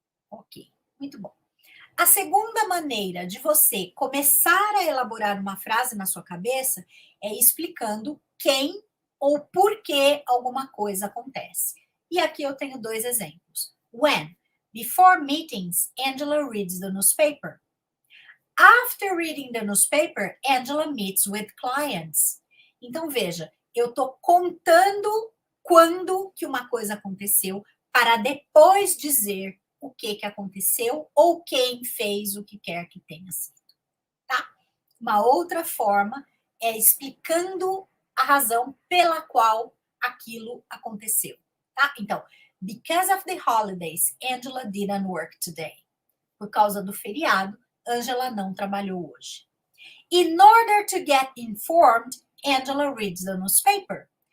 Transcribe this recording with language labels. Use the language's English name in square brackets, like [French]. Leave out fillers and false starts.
[Portuguese] Ok, muito bom. A segunda maneira de você começar a elaborar uma frase na sua cabeça é explicando quem ou por que alguma coisa acontece. E aqui eu tenho 2 exemplos. [English] When, before meetings, Angela reads the newspaper. After reading the newspaper, Angela meets with clients. [Portuguese] Então, veja, eu estou contando quando que uma coisa aconteceu para depois dizer o que aconteceu ou quem fez o que quer que tenha sido, tá? Uma outra forma é explicando a razão pela qual aquilo aconteceu, tá? [English] Então, because of the holidays, Angela didn't work today. [Portuguese] Por causa do feriado, Angela não trabalhou hoje. [English] In order to get informed, Angela reads the newspaper.